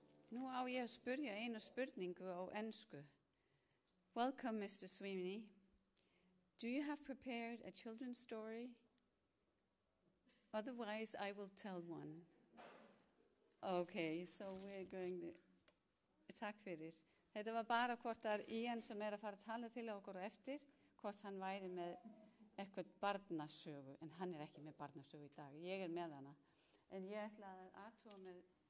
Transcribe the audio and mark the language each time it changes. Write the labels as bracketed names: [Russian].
[Icelandic] Nú á ég að spyrja eina spurningu á ensku. [English] Welcome, Mr. Sweeney. Do you have prepared a children's story? Otherwise, I will tell one. Okay, so we're going to... [Icelandic] Takk fyrir. Þetta var bara hvort að Ian sem að fara að tala til okkur eftir, hvort hann væri með eitthvað barnasögu, en hann ekki með barnasögu í dag. Ég með hana. En ég ætla að athuga með...